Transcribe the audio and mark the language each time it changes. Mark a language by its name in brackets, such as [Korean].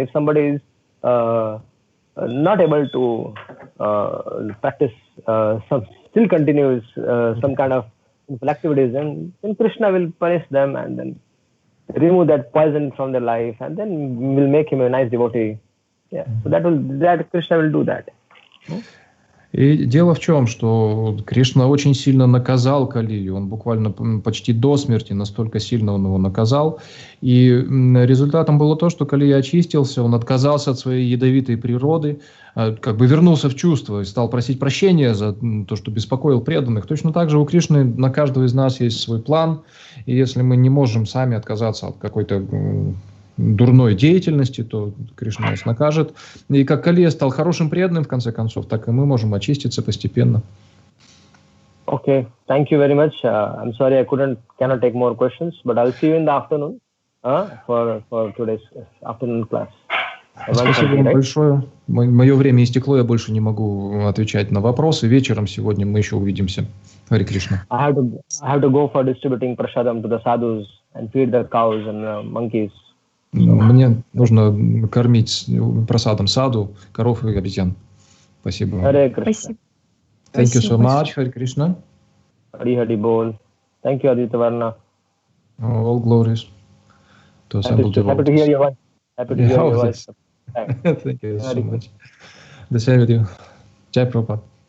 [English] If somebody is not able to practice, still continues some kind of sinful activities, then Krishna will punish them and then remove that poison from their life, and then will make him a nice devotee Yeah. So that Krishna will do that. [Russian] И дело в чем, что Кришна очень сильно наказал Калию, он буквально почти до смерти, настолько сильно он его наказал. И результатом было то, что Калия очистился, он отказался от своей ядовитой природы, как бы вернулся в чувство и стал просить прощения за то, что беспокоил преданных. Точно так же у Кришны на каждого из нас есть свой план, и если мы не можем сами отказаться от какой-то дурной деятельности, то Кришна нас накажет. И как Калия стал хорошим преданным, в конце концов, так и мы можем очиститься постепенно. [English] Okay, thank you very much. I'm sorry I cannot take more questions, but I'll see you in the afternoon for today's afternoon class. [Russian] Спасибо вам большое. Мое время истекло, я больше не могу отвечать на вопросы. Вечером сегодня мы еще увидимся. Харе Кришна. [English] I have to go for distributing prasadam to the sadhus and feed the cows and monkeys. [Russian] Мне нужно кормить просадом саду, коров и обезьян. Спасибо. Харе Кришна. [English] Thank you so much, Харе Кришна. Hari Bol. Thank you, Aditya Varna. All glories to assembled devotees. Happy to hear your voice. Happy to hear your voice. Thank you so much. The same with you. Jai Prabhupada.